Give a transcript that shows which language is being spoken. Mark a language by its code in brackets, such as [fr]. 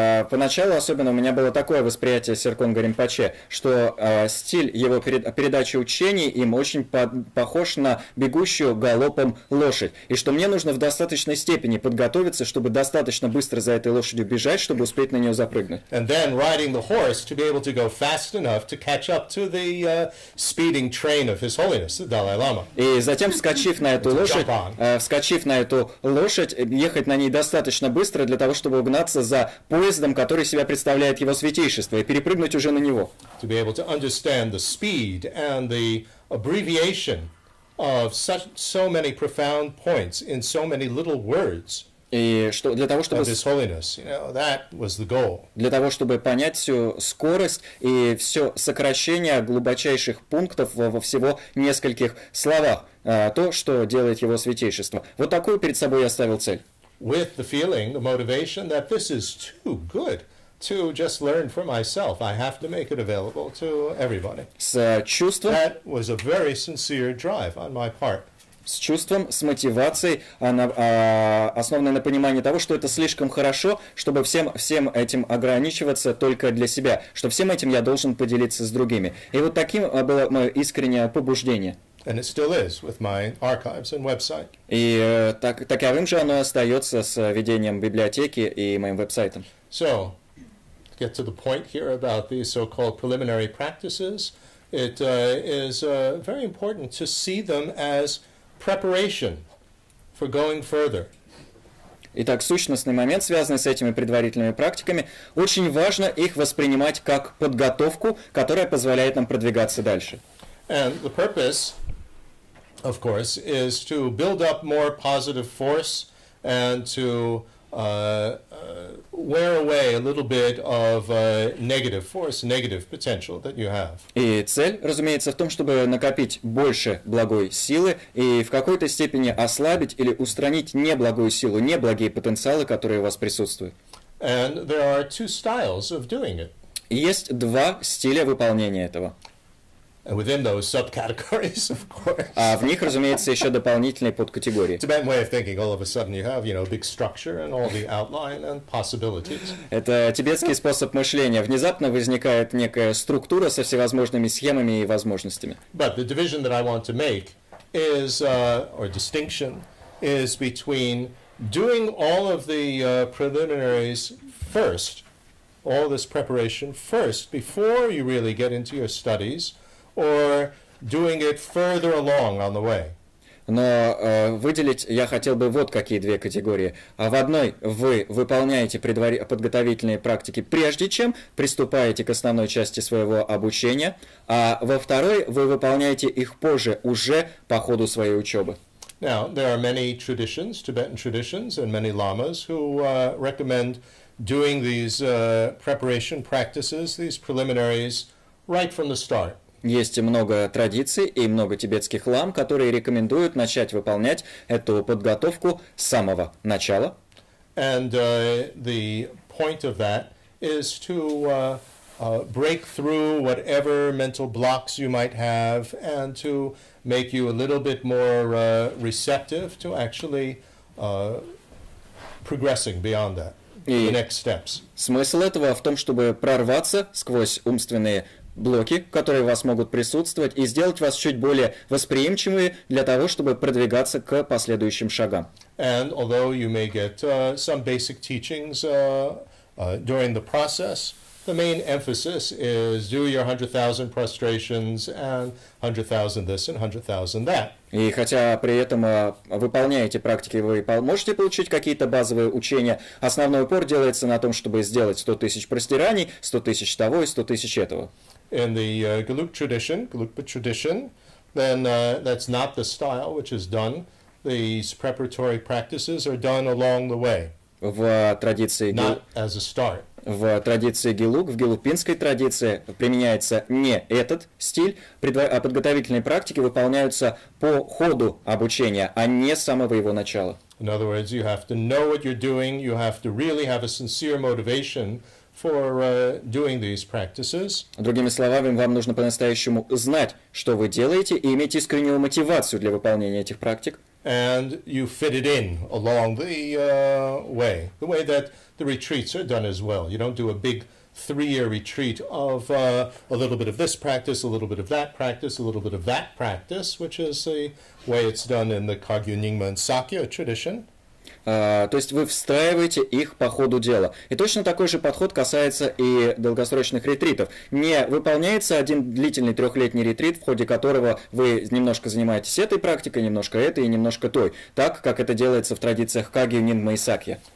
[ru] Поначалу особенно у меня было такое восприятие Серконга Ринпоче, что стиль его передачи учений им очень похож на бегущую галопом лошадь, и что мне нужно в достаточной степени подготовиться, чтобы достаточно быстро за этой лошадью бежать, чтобы успеть на нее запрыгнуть. [en] And then riding the horse to be able to go fast enough to catch up to the speeding train of His Holiness, the Dalai Lama. [ru] И затем, вскочив на эту лошадь, ехать на ней достаточно быстро для того, чтобы угнаться за поездом, который себя представляет его святейшество, и перепрыгнуть уже на него. [en] To be able to understand the speed and the abbreviation of so many profound points in so many little words. [ru] И что для того, чтобы [en] that was the goal. [ru] Для того, чтобы понять всю скорость и все сокращение глубочайших пунктов во всего нескольких словах, то, что делает его святейшество. Вот такую перед собой я ставил цель. [en] With the feeling, the motivation that this is too good to just learn for myself. I have to make it available to everybody. [ru] С чувством. [en] That was a very sincere drive on my part. [ru] С чувством, с мотивацией, основанной на понимании того, что это слишком хорошо, чтобы всем этим ограничиваться только для себя, что всем этим я должен поделиться с другими. И вот таким было мое искреннее побуждение. [en] And it still is with my archives and website. [ru] И таковым же оно остается с ведением библиотеки и моим веб-сайтом. [en] So, to get to the point here about these so-called preliminary practices, it is very important to see them as preparation for going further. [ru] Итак, сущностный момент, связанный с этими предварительными практиками, очень важно их воспринимать как подготовку, которая позволяет нам продвигаться дальше. [en] And the purpose, of course, is to build up more positive force and to wear away a little bit of negative force, negative potential that you have. [ru] И цель, разумеется, в том, чтобы накопить больше благой силы и в какой-то степени ослабить или устранить неблагую силу, неблагие потенциалы, которые у вас присутствуют. [en] And there are two styles of doing it. [ru] И есть два стиля выполнения этого. [en] And within those subcategories, of course. [ru] А в них, разумеется, еще дополнительные подкатегории. [en] Tibetan way of thinking, all of a sudden you have, big structure and all the outline and possibilities. [ru] Это тибетский способ мышления. Внезапно возникает некая структура со всевозможными схемами и возможностями. [en] But the division that I want to make is, or distinction, is between doing all of the preliminaries first, all this preparation first, before you really get into your studies, or doing it further along on the way. [ru] Но выделить я хотел бы вот какие две категории. В одной вы выполняете подготовительные практики прежде чем приступаете к основной части своего обучения, а во второй вы выполняете их позже, уже по ходу своей учебы. [en] Now, there are many traditions, Tibetan traditions, and many lamas who recommend doing these preparation practices, these preliminaries, right from the start. [ru] Есть много традиций и много тибетских лам, которые рекомендуют начать выполнять эту подготовку с самого начала. [en] And the point of that is to break through whatever mental blocks you might have and to make you a little bit more receptive to actually progressing beyond that, the next steps. [ru] Смысл этого в том, чтобы прорваться сквозь умственные блоки, которые у вас могут присутствовать, и сделать вас чуть более восприимчивыми для того, чтобы продвигаться к последующим шагам. [en] And although you may get some basic teachings during the process, the main emphasis is do your 100,000 prostrations and 100,000 this and 100,000 that. [ru] И хотя при этом выполняете практики, вы можете получить какие-то базовые учения, основной упор делается на том, чтобы сделать 100 тысяч простираний, 100 тысяч того и 100 тысяч этого. [en] In the Gelugpa tradition, then that's not the style which is done. These preparatory practices are done along the way, [ru] В традиции [en] not as a start. [ru] В традиции Гелуг, в гелугпинской традиции применяется не этот стиль, а подготовительные практики выполняются по ходу обучения, а не с самого его начала. [en] In other words, you have to know what you're doing, you have to really have a sincere motivation for doing these practices. [ru] Другими словами, вам нужно по-настоящему знать, что вы делаете, и иметь искреннюю мотивацию для выполнения этих практик. [en] And you fit it in along the way that the retreats are done as well. You don't do a big 3-year retreat of a little bit of this practice, a little bit of that practice, a little bit of that practice, which is the way it's done in the Kagyu Nyingma and Sakya tradition. [ru] То есть вы встраиваете их по ходу дела. И точно такой же подход касается и долгосрочных ретритов. Не выполняется один длительный 3-летний ретрит, в ходе которого вы немножко занимаетесь этой практикой, немножко этой и немножко той, так как это делается в традициях Кагью, Нингма и Сакья.